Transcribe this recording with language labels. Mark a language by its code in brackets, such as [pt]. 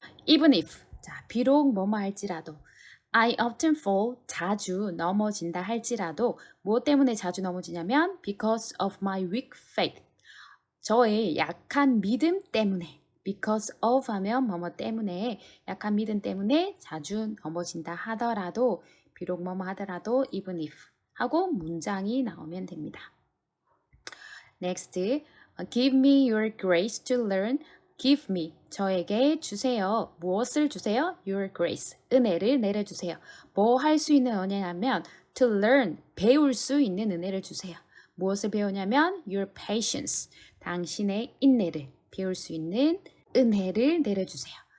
[ko] Even if, 자, 비록 뭐뭐 할지라도 [en] I often fall, [ko] 자주 넘어진다 할지라도 무엇 때문에 자주 넘어지냐면 [en] because of my weak faith, [ko] 저의 약한 믿음 때문에 because of 하면 뭐뭐 때문에 약한 믿음 때문에 자주 넘어진다 하더라도 비록 뭐뭐 하더라도 even if 하고 문장이 나오면 됩니다. [en] Next, give me your grace to learn. Give me, [ko] 저에게 주세요. 무엇을 주세요? [en] Your grace, [ko] 은혜를 내려주세요. 뭐 할 수 있는 은혜냐면 [en] to learn, [ko] 배울 수 있는 은혜를 주세요. 무엇을 배우냐면 [en] your patience, [ko] 당신의 인내를 배울 수 있는 은혜를 내려주세요.